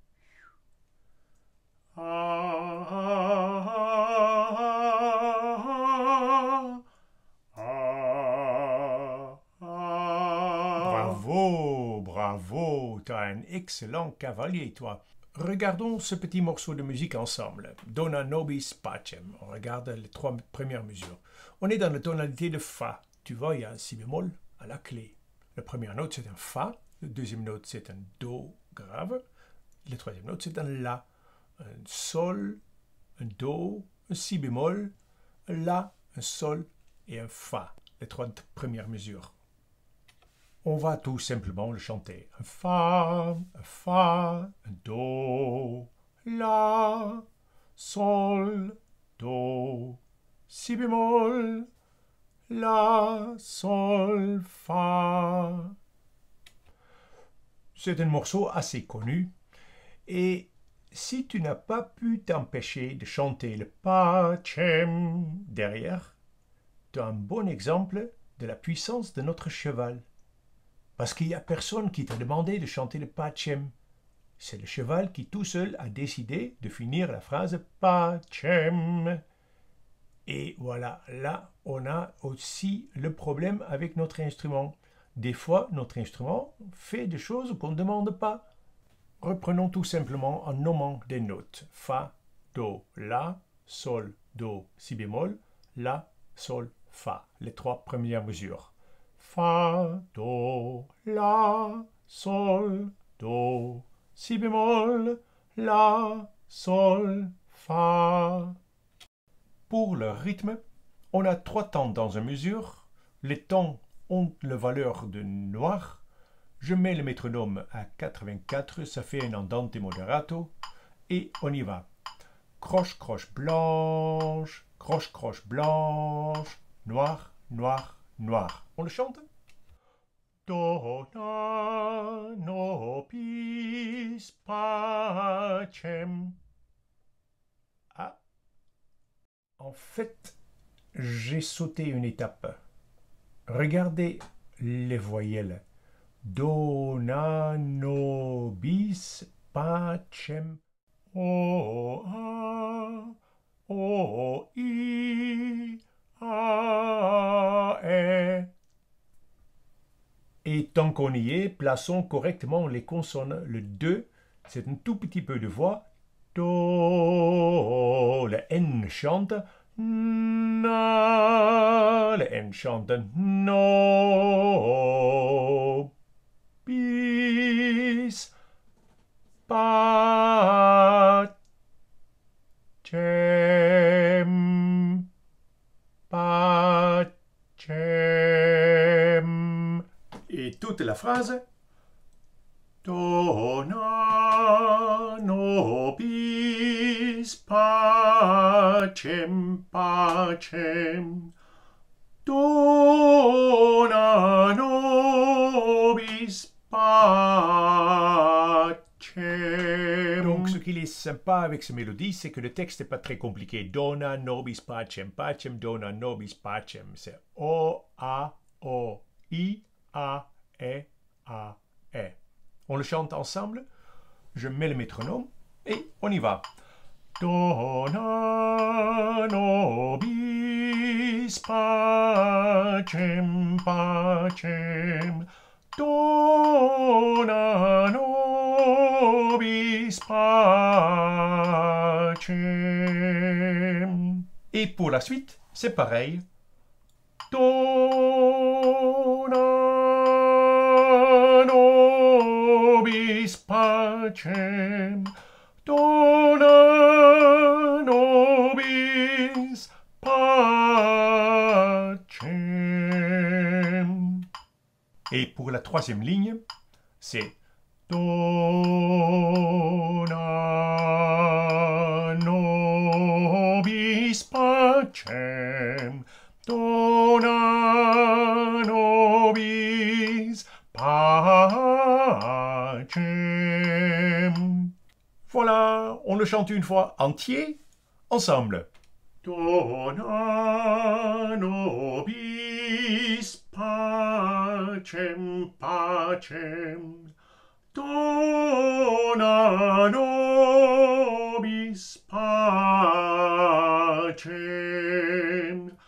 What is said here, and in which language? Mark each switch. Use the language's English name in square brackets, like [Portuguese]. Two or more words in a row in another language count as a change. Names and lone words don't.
[French] Bravo, bravo, tu as un excellent cavalier, toi. Regardons ce petit morceau de musique ensemble. [Latin] Dona nobis pacem. [French] On regarde les trois premières mesures. On est dans la tonalité de Fa. Tu vois, il y a un Si bémol à la clé. La première note, c'est un Fa. La deuxième note, c'est un Do grave. La troisième note, c'est un La. Un Sol, un Do, un si bémol, la, un sol et un fa, les trois premières mesures. On va tout simplement le chanter. Un fa, un do, la, sol, do, si bémol, la, sol, fa. C'est un morceau assez connu et si tu n'as pas pu t'empêcher de chanter le pacem derrière, tu as un bon exemple de la puissance de notre cheval. Parce qu'il n'y a personne qui t'a demandé de chanter le pacem. C'est le cheval qui tout seul a décidé de finir la phrase pacem. Et voilà, là, on a aussi le problème avec notre instrument. Des fois, notre instrument fait des choses qu'on ne demande pas. Reprenons tout simplement en nommant des notes. Fa, do, la, sol, do, si bémol, la, sol, fa. Les trois premières mesures. Fa, do, la, sol, do, si bémol, la, sol, fa. Pour le rythme, on a trois temps dans une mesure. Les temps ont la valeur de noir. Je mets le métronome à 84, ça fait un andante moderato. Et on y va. Croche, croche, blanche, croche, croche, blanche, noir, noir, noir. On le chante? [Latin] Do, na, no, bis, pacem. [French] Ah, en fait, j'ai sauté une étape. Regardez les voyelles. [Latin] Do, na, no, bis, pacem. [French] O, a, o, i, a, e. Et tant qu'on y est, plaçons correctement les consonnes. Le 2, c'est un tout petit peu de voix. Do, le N chante. Na, le N chante. [Latin] No, bis, pacem, pacem. [French] Et toute la phrase. [Latin] Do, na, no, bis, pacem, pacem. Do, na, no, bis, pacem. [French] Donc, ce qui est sympa avec cette mélodie, c'est que le texte n'est pas très compliqué. [Latin] Dona nobis pacem, pacem dona nobis pacem. [French] C'est O, A, O, I, A, E, A, E. On le chante ensemble. Je mets le métronome et on y va. [Latin] Dona nobis pacem, pacem. Dona nobis pacem. [French] Et pour la suite, c'est pareil. [Latin] Dona nobis pacem. Dona nobis pacem. [French] Et pour la troisième ligne, c'est [Latin] Dona nobis pacem. Dona nobis pacem. [French] Voilà, on le chante une fois entier, ensemble. [Latin] Dona nobis pacem, pacem. Dona nobis pacem.